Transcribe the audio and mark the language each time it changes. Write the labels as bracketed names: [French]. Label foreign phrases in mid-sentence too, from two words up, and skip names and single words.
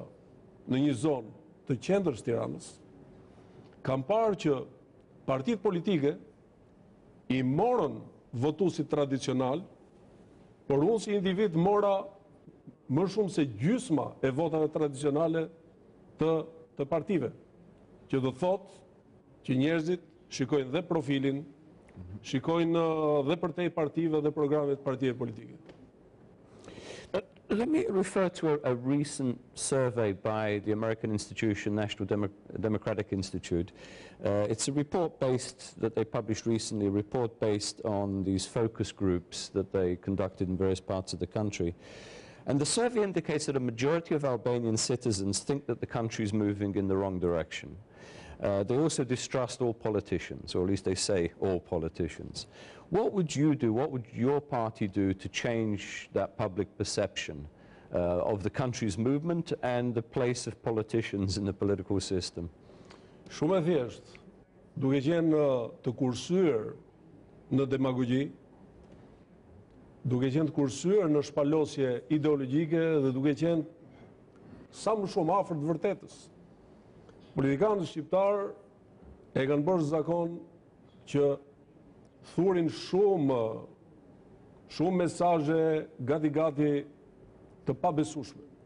[Albanian] në një zonë të qendrës Tiranës, kam parë që partitë politike i morën votuesit tradicional, por unë si individ mora më shumë se gjysma e votave tradicionale të partive, që do thotë që njerëzit shikojnë dhe profilin, shikojnë dhe përtej partive dhe programet partive politike. [English] Let me refer to a recent survey by the American institution, National Democratic Institute. It's a report that they published recently, a report based on these focus groups that they conducted in various parts of the country. And the survey indicates that a majority of Albanian citizens think that the country is moving in the wrong direction. They also distrust all politicians, or at least they say all politicians. What would you do, what would your party do to change that public perception of the country's movement and the place of politicians in the political system? [Albanian] Shumë e thjeshtë, duke qenë të kursyer në demagogji, duke qenë të kursyer në shpalosje ideologjike dhe duke qenë sa më shumë afër të vërtetës. Politikanët shqiptar e kanë bërë zakon që thurin shumë mesazhe gati të pabesueshme.